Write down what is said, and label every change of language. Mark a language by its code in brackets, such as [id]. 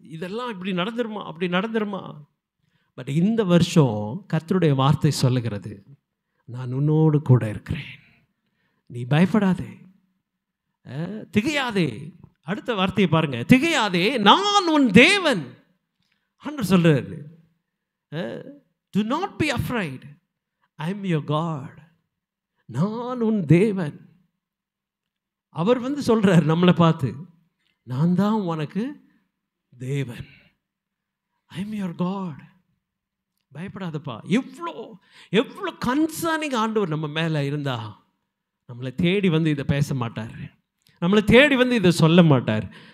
[ta] இதெல்லாம் இப்படி நடந்துருமா, அப்படி நடந்துருமா? பட் இந்த வருஷம் கர்த்தருடைய வார்த்தை சொல்லுகிறது, நான் உன்னோடு கூட இருக்கிறேன், நீ பயப்படாதே, திகையாதே. அடுத்த வார்த்தையை பாருங்க, திகையாதே, நான் உன் தேவன். ஆண்டவர் சொல்றாரு, [en] do not be afraid, I am your God. [ta] நான் உன் தேவன். அவர் சொல்றார் நம்மளை பார்த்து, நான் தான் உனக்கு தேவன், [en] I am your God. [ta] பயப்படாதப்பா. எவ்வளோ எவ்வளோ கன்சர்னிங் ஆண்டவர் நம்ம மேலே இருந்தா நம்மளை தேடி இதை பேச மாட்டார், நம்மளை தேடி இதை சொல்ல மாட்டார்.